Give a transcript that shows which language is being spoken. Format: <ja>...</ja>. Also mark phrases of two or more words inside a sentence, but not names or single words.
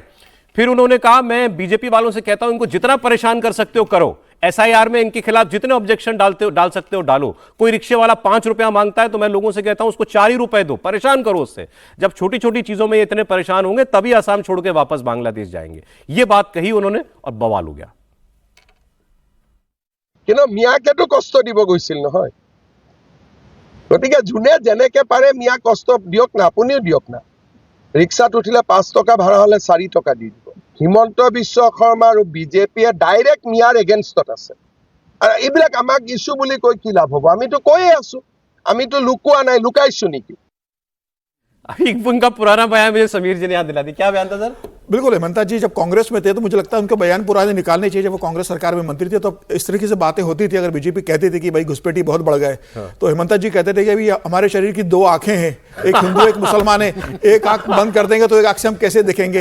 <hi>फिर उन्होंने कहा मैं बीजेपी वालों से कहता हूं इनको जितना परेशान कर सकते हो करो, एसआईआर में इनके खिलाफ जितने ऑब्जेक्शन डाल सकते हो डालो। कोई रिक्शे वाला 5 रुपया मांगता है तो मैं लोगों से कहता हूं उसको 4 ही रुपए दो, परेशान करो उससे। जब छोटी छोटी चीजों में ये इतने परेशान होंगे तभी आसाम छोड़ के वापस बांग्लादेश जाएंगे। ये बात कही उन्होंने और बवाल हो गया।</hi> <as>মিয়াকেতো কষ্ট দিব গৈছিল নহয়, গতিকে যোনে যেনেকে পাৰে মিয়াক কষ্ট দিয়ক না, আপুনিও দিয়ক না। ৰিক্সাত উঠিলে 5 টকা ভাড়া হলে 4 টকা দি দিব। হিমন্ত বিশ্ব শৰ্মা আৰু বিজেপিয়ে ডাইৰেক্ট মিয়াৰ এগেইনষ্টত আছে। আৰু এইবিলাক আমাক ইস্যু বুলি কৈ কি লাভ হ'ব? আমিতো কৈয়ে আছো, আমিতো লুকুৱা নাই, লুকাইছো নেকি?</as> <hi>अभी उनका पुराना बयान मुझे समीर जी ने याद दिला दी। क्या बयान था सर? बिल्कुल, हेमंता जी जब कांग्रेस में थे तो मुझे लगता है उनके बयान पुराने निकालने चाहिए। जब वो कांग्रेस सरकार में मंत्री थे तो इस तरीके से बातें होती थी। अगर बीजेपी कहती थी कि भाई घुसपैठी बहुत बढ़ गए, तो हेमंता जी कहते थे कि अभी हमारे शरीर की 2 आंखें हैं, एक हिंदू एक मुसलमान है, एक आंख बंद कर देंगे तो एक आंख से हम कैसे देखेंगे?</hi>